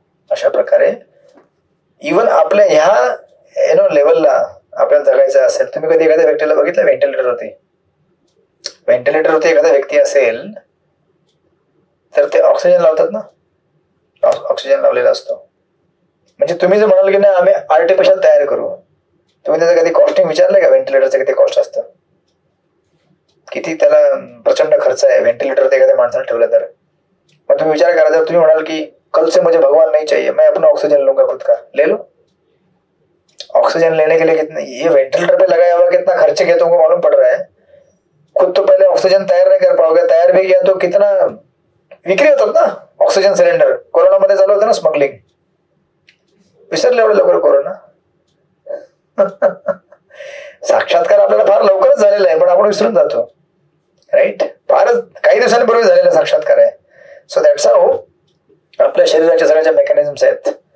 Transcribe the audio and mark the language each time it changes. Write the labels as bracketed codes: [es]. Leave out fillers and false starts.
[mr] अशा प्रकारे इव्हन आपल्या ह्या लेवलला आपल्याला जगायचं असेल, तुम्ही कधी एखाद्या व्यक्तीला बघितलं व्हेंटिलेटरवरती एखादा व्यक्ती असेल तर ते ऑक्सिजन लावतात ना, ऑक्सिजन लावलेला असतो. म्हणजे तुम्ही जर म्हणाल की नाही आम्ही आर्टिफिशियल तयार करू, तुम्ही त्याचं कधी कॉस्टिंग विचारलंय का? व्हेंटिलेटरचं किती कॉस्ट असतं, किती त्याला प्रचंड खर्च आहे व्हेंटिलेटर एखाद्या माणसाला ठेवलं तर. मग तुम्ही विचार करा, जर तुम्ही म्हणाल की [hi] कल से मुझे भगवान नहीं चाहिए, मैं अपना ऑक्सीजन लूंगा खुद का, ले लो. ऑक्सीजन लेने के लिए कितना ये वेंटिलेटर पे लगाया हुआ कितना खर्च किया तुमको मालूम पड़ रहा है. खुद तो पहले ऑक्सीजन तैयार नहीं कर पाओगे, तैयार भी किया तो कितना [mr] विक्री होतात ना ऑक्सिजन सिलेंडर. कोरोनामध्ये चालू होतं ना स्मगलिंग, विसरले एवढे लवकर कोरोना. साक्षात्कार आपल्याला फार लवकरच झालेला आहे पण आपण विसरून जातो. राईट. फारच काही दिवसांपूर्वी झालेला साक्षात्कार आहे. [en] so that's how [mr] आपल्या शरीराच्या सगळ्याच्या मेकॅनिझम्स आहेत.